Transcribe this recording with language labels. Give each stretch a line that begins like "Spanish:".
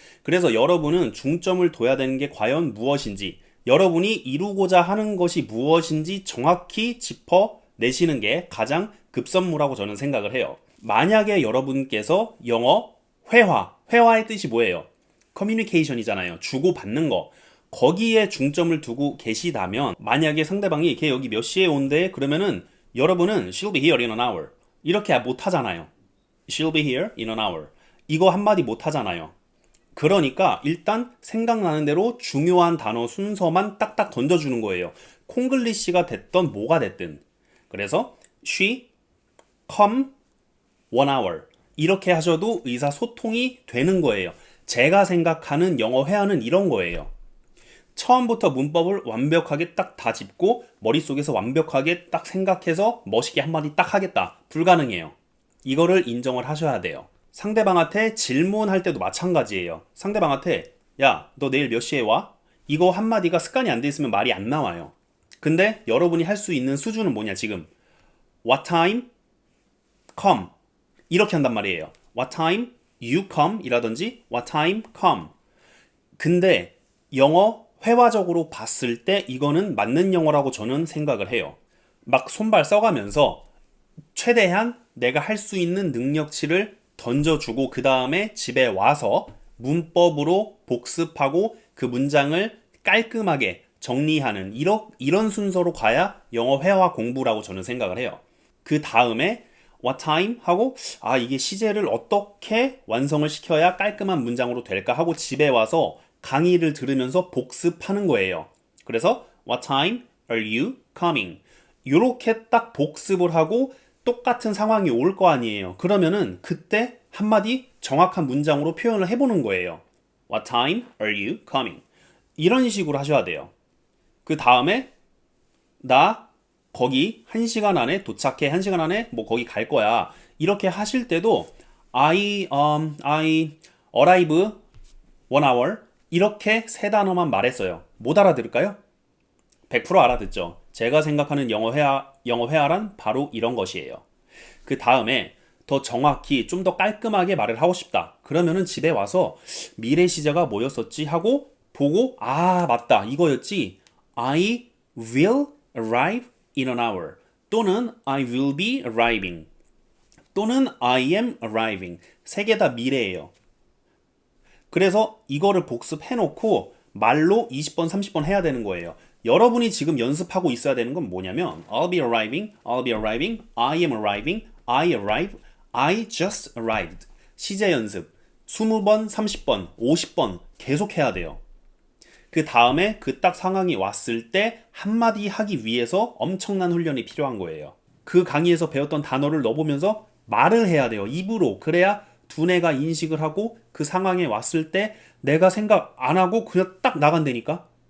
Korean: 그래서 여러분은 중점을 둬야 되는 게 과연 무엇인지, 여러분이 이루고자 하는 것이 무엇인지 정확히 짚어내시는 게 가장 급선무라고 저는 생각을 해요. 만약에 여러분께서 영어 회화의 뜻이 뭐예요? 커뮤니케이션이잖아요. 주고받는 거. 거기에 중점을 두고 계시다면, 만약에 상대방이 걔 여기 몇 시에 온대? 그러면은 여러분은
English: she'll be here in an hour
Korean: 이렇게 못 하잖아요.
English: She'll be here in an hour.
Korean: 이거 한마디 못 하잖아요. 그러니까 일단 생각나는 대로 중요한 단어 순서만 딱딱 던져주는 거예요. 콩글리시가 됐던 뭐가 됐든. 그래서
English: she come 1 hour
Korean: 이렇게 하셔도 의사소통이 되는 거예요. 제가 생각하는 영어 회화는 이런 거예요. 처음부터 문법을 완벽하게 딱 다 짚고 머릿속에서 완벽하게 딱 생각해서 멋있게 한마디 딱 하겠다. 불가능해요. 이거를 인정을 하셔야 돼요. 상대방한테 질문할 때도 마찬가지예요. 상대방한테 야, 너 내일 몇 시에 와? 이거 한마디가 습관이 안 돼 있으면 말이 안 나와요. 근데 여러분이 할 수 있는 수준은 뭐냐 지금.
English: What time come
Korean: 이렇게 한단 말이에요.
English: What time you come
Korean: 이라든지
English: What time come.
Korean: 근데 영어 회화적으로 봤을 때 이거는 맞는 영어라고 저는 생각을 해요. 막 손발 써가면서 최대한 내가 할 수 있는 능력치를 던져주고 그 다음에 집에 와서 문법으로 복습하고 그 문장을 깔끔하게 정리하는 이런 순서로 가야 영어 회화 공부라고 저는 생각을 해요. 그 다음에 what time 하고 이게 시제를 어떻게 완성을 시켜야 깔끔한 문장으로 될까 하고 집에 와서 강의를 들으면서 복습하는 거예요. 그래서
English: what time are you coming?
Korean: 이렇게 딱 복습을 하고 똑같은 상황이 올 거 아니에요. 그러면은 그때 한마디 정확한 문장으로 표현을 해보는 거예요.
English: What time are you coming?
Korean: 이런 식으로 하셔야 돼요. 그 다음에 나 거기 1시간 안에 도착해. 1시간 안에 뭐 거기 갈 거야. 이렇게 하실 때도
English: I arrive 1 hour
Korean: 이렇게 세 단어만 말했어요. 못 알아들을까요? 100% 알아듣죠. 제가 생각하는 영어 회화란 바로 이런 것이에요. 그 다음에 더 정확히 좀 더 깔끔하게 말을 하고 싶다. 그러면은 집에 와서 미래 시제가 뭐였었지 하고 보고 맞다 이거였지.
English: I will arrive in an hour
Korean: 또는
English: I will be arriving 또는 I am arriving
Korean: 세 개 다 미래예요. 그래서 이거를 복습해놓고 말로 20번, 30번 해야 되는 거예요. 여러분이 지금 연습하고 있어야 되는 건 뭐냐면
English: I'll be arriving, I'll be arriving, I am arriving, I arrive, I just arrived.
Korean: 시제 연습 20번, 30번, 50번 계속 해야 돼요. 그 다음에 그 딱 상황이 왔을 때 한마디 하기 위해서 엄청난 훈련이 필요한 거예요. 그 강의에서 배웠던 단어를 넣어보면서 말을 해야 돼요. 입으로. 그래야 두뇌가 인식을 하고 그 상황에 왔을 때 내가 생각 안 하고 그냥 딱 나간다니까.